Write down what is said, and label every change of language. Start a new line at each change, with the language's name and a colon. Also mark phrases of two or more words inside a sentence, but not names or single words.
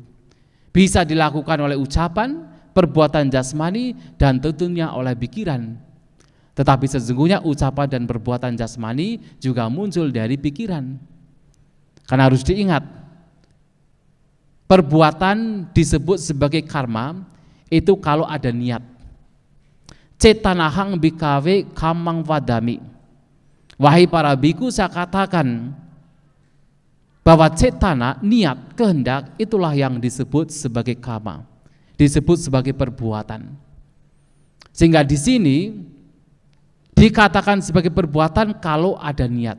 Indonesian: Bisa dilakukan oleh ucapan, perbuatan jasmani, dan tentunya oleh pikiran. Tetapi sesungguhnya ucapan dan perbuatan jasmani juga muncul dari pikiran. Karena harus diingat, perbuatan disebut sebagai karma itu kalau ada niat.
Pali: Cetanahang bikawe kamang vadami.
Indonesian: Wahai para biku, saya katakan bahwa cetana, niat, kehendak, itulah yang disebut sebagai kama, disebut sebagai perbuatan. Sehingga di sini dikatakan sebagai perbuatan kalau ada niat.